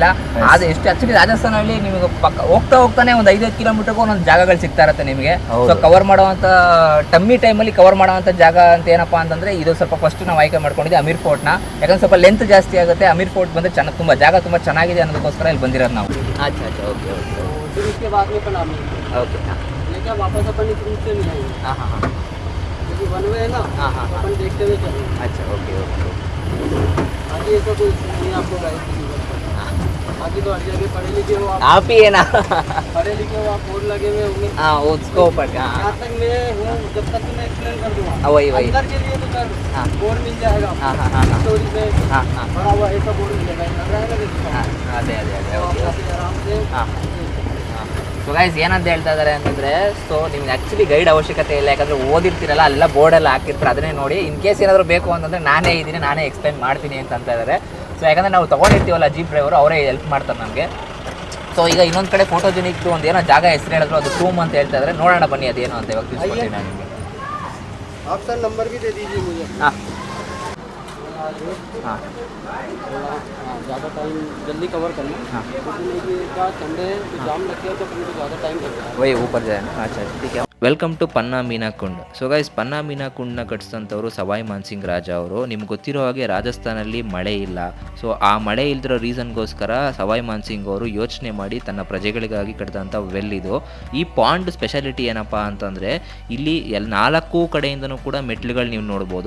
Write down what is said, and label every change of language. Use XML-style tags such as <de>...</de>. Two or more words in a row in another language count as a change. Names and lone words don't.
<kn>ಅದು ಎಷ್ಟು ಆ್ಯಕ್ಚುಲಿ ರಾಜಸ್ಥಾನಲ್ಲಿ ನಿಮಗೆ ಹೋಗ್ತಾನೆ ಒಂದು 5 ಕಿಲೋಮೀಟರ್ಗೂ ಒಂದೊಂದು ಜಾಗಗಳು ಸಿಗ್ತಾ ಇರುತ್ತೆ ನಿಮಗೆ. ಸೊ ಕವರ್ ಮಾಡೋವಂಥ ಟೈಮಲ್ಲಿ ಕವರ್ ಮಾಡೋವಂಥ ಜಾಗ ಅಂತ ಏನಪ್ಪ ಅಂತಂದರೆ, ಇದು ಸ್ವಲ್ಪ ಫಸ್ಟ್ ನಾವು ಆಯ್ಕೆ ಮಾಡ್ಕೊಂಡಿದ್ದೆ ಅಮೀರ್ ಫೋರ್ಟ್ನ. ಯಾಕಂದ್ರೆ ಸ್ವಲ್ಪ ಲೆಂತ್ ಜಾಸ್ತಿ ಆಗುತ್ತೆ. ಅಮೀರ್ ಫೋರ್ಟ್ ಬಂದರೆ ತುಂಬ ಜಾಗ ತುಂಬ ಚೆನ್ನಾಗಿದೆ ಅನ್ನೋದಕ್ಕೋಸ್ಕರ ಇಲ್ಲಿ ಬಂದಿರೋದು ನಾವು.</kn> <hi>अच्छा</hi> <en>OK OK</en> <hi>फिर उसके बाद में कल ओके. हाँ लेकिन वापस अपन इस रूट से नहीं आएंगे, हाँ हाँ क्योंकि वन वे है ना. हाँ हाँ अपन देखते हुए चलेंगे. अच्छा</hi> <en>OK OK.</en> <hi>बाकी ऐसा कोई नहीं आपको गाइड की जरूरत है. बाकी तो हर जगह पढ़े लिखे हो आप ही है ना. पढ़े लिखे हो आप, बोर्ड लगे हुए होंगे. हाँ उसको पढ़. हाँ यहाँ तक मैं हूँ, जब तक मैं एक्सप्लेन कर दूँगा. वही वही. अंदर के लिए तो सर हाँ. बोर्ड मिल जाएगा. हाँ हाँ हाँ हाँ स्टोरी पे हाँ हाँ भरा हुआ ऐसा बोर्ड मिलेगा, लग रहा है ना देखो.</hi> <kn>हाँ ಅದೇ ಅದೇ ಅದೇ</kn> <hi>तो</hi> <kn>ಓಕೆ</kn> <hi>आप</hi> <kn>ಓಕೆ.</kn> <hi>ऐसे आराम से</hi> <kn>ಹಾಂ</kn> <en>so guys,</en> <kn>ಏನಂತ ಹೇಳ್ತಾ ಇದ್ದಾರೆ ಅಂತಂದರೆ, ಸೊ ನಿಮ್ಗೆ ಆ್ಯಕ್ಚುಲಿ ಗೈಡ್ ಅವಶ್ಯಕತೆ ಇಲ್ಲ. ಯಾಕಂದರೆ ಓದಿರ್ತೀರಲ್ಲ, ಅಲ್ಲೆಲ್ಲ ಬೋರ್ಡೆಲ್ಲ ಹಾಕಿರ್ತಾರೆ, ಅದನ್ನೇ ನೋಡಿ.</kn> <en>in case</en> <kn>ಏನಾದರೂ ಬೇಕು ಅಂತಂದರೆ ನಾನೇ ಇದ್ದೀನಿ, ನಾನೇ ಎಕ್ಸ್ಪ್ಲೈನ್ ಮಾಡ್ತೀನಿ ಅಂತ ಇದ್ದಾರೆ. ಸೊ ಯಾಕಂದರೆ ನಾವು ತೊಗೊಂಡಿರ್ತೀವಲ್ಲ</kn> <en>jeep driver,</en> <kn>ಅವರೇ ಹೆಲ್ಪ್ ಮಾಡ್ತಾರೆ ನಮಗೆ. ಸೊ ಈಗ ಇನ್ನೊಂದು ಕಡೆ ಫೋಟೋಜೆನಿಕ್ದು ಒಂದು ಏನೋ ಜಾಗ ಹೆಸರು ಹೇಳಿದ್ರು, ಅದು ಟೂಮ್ ಅಂತ ಹೇಳ್ತಾ ಇದ್ದಾರೆ. ನೋಡೋಣ ಬನ್ನಿ ಅದೇನು ಅಂತ ಇವಾಗ ತಿಳಿಸ್ಕೊಡ್ತೀನಿ ನಾನು ನಿಮಗೆ.</kn> <hi>आप सर नंबर भी दे दीजिए मुझे.</hi> <kn>ಹಾಂ ಹಾಂ</kn> <hi>ज़्यादा टाइम जल्दी कवर करना. हाँ. क्योंकि क्या संडे है, जाम लग गया तो फिर ज़्यादा टाइम लगेगा. वही ऊपर जाए. अच्छा ठीक है.</hi> <en>welcome to Panna Meena Kund. so guys,</en> <kn>ಪನ್ನಾ ಮೀನಾ ಕುಂಡ್ನ ಕಟ್ಟಿಸಿದಂಥವ್ರು ಸವಾಯ್ ಮಾನ್ಸಿಂಗ್ ರಾಜ ಅವರು. ನಿಮ್ಗೆ ಗೊತ್ತಿರೋ ಹಾಗೆ ರಾಜಸ್ಥಾನಲ್ಲಿ ಮಳೆ ಇಲ್ಲ. ಸೊ ಆ ಮಳೆ ಇಲ್ದಿರೋ ರೀಸನ್ಗೋಸ್ಕರ ಸವಾಯ್ ಮಾನ್ಸಿಂಗ್ ಅವರು ಯೋಚನೆ ಮಾಡಿ ತನ್ನ ಪ್ರಜೆಗಳಿಗಾಗಿ ಕಟ್ಟಿದಂಥ ವೆಲ್ ಇದು. ಈ</kn> <en>pond speciality</en> <kn>ಏನಪ್ಪ ಅಂತಂದರೆ ಇಲ್ಲಿ 4 ಕಡೆಯಿಂದನೂ ಕೂಡ ಮೆಟ್ಲುಗಳು ನೀವು ನೋಡ್ಬೋದು.</kn>